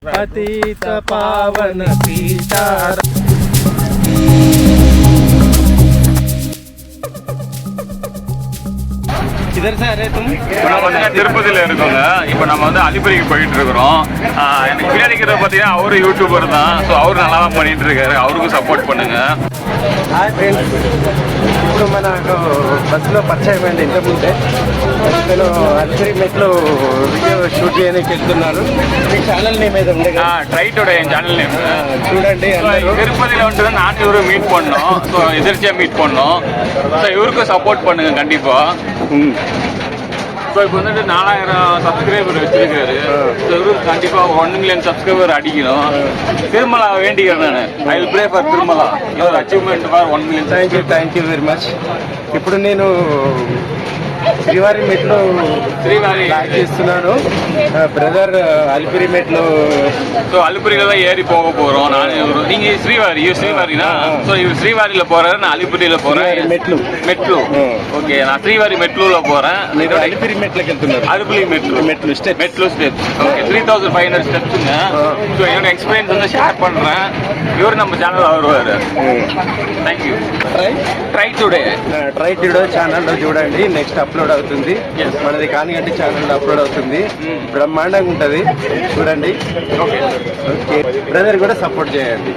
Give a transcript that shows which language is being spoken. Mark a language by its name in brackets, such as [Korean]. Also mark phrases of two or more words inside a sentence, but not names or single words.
[Hindi] पतित पावन सीतार किधर से आ रहे तुम? [Tamil] நம்ம வந்து திருப்பதியில் இருக்கோங்க. இப்போ நம்ம வந்து அலிபுரிக்கு போயிட்டு இருக்கிறோம். எனக்கு பின்னாடி இருக்கிற பார்த்தீங்கன்னா அவரு யூடியூபர் தான். ஸோ அவரு நல்லா தான் பண்ணிட்டு இருக்காரு. அவருக்கும் సపోర్ట్ பண்ணுங்க. [English] Hi friends, [Telugu] ఇప్పుడు మనకు బస్సులో పరిచయం అయింది ఇంతకుముందే. నేను అలిపిరి మెట్లో [English] video shoot [Telugu] చేయడానికి వెళ్తున్నాను. మీ [English] channel name [Telugu] ఏదో ఉంది కదా? [Tamil] ట్రై టుడే என் [English] channel name [Telugu] చూడండి. [Tamil] திருப்பதியில் வந்துட்டு நான் இவரு மீட் பண்ணோம். ஸோ எதிர்ச்சியாக மீட் பண்ணோம். ஸோ இவருக்கும் சப்போர்ட் பண்ணுங்க கண்டிப்பா. ஸோ இப்போ வந்துட்டு 4000 சப்ஸ்கிரைபர் வச்சிருக்காரு. ஸோ இவருக்கு கண்டிப்பாக 1 [English] million subscriber [Tamil] அடிக்கணும். திருமலா வேண்டிக்கிறேன் நான். [English] I will pray for Tirumala your achievement for 1 million. Thank you very much. [Telugu] ఇప్పుడు నేను శ్రీవారి మెట్లో బ్లాగ్ చేస్తున్నాను. బ్రదర్ అలిపిరి మెట్లో. [Tamil] ஸோ அலிபுரியில தான் ஏறி போக போறோம். நான் நீங்க ஸ்ரீவாரினா? ஸோ இவர் ஸ்ரீவாரியில போறாரு, நான் அலிபுரியில போறேன். [Telugu] మెట్లు ఓకే. [Tamil] நான் ஸ்ரீவாரி మెట్లులో போறேன். [Telugu] అలిపిరి మెట్లకి వెళ్తున్నారు. అలిపిరి మెట్లు స్టెప్స్. ఓకే, 3500 స్టెప్స్ங்க. [Tamil] ஸோ என்னோட எக்ஸ்பீரியன்ஸ் வந்து ஷேர் பண்றேன். இவர் நம்ம சேனல்ல வருவாரு. [English] Thank you. [Telugu] ట్రై టుడే ఛానల్లో చూడండి. [English] next upload [Telugu] అవుతుంది. మనది కానిగంటి ఛానల్లో అప్లోడ్ అవుతుంది. బ్రహ్మాండంగా ఉంటుంది, చూడండి. [English] Okay, brother [Telugu] కూడా సపోర్ట్ చేయండి.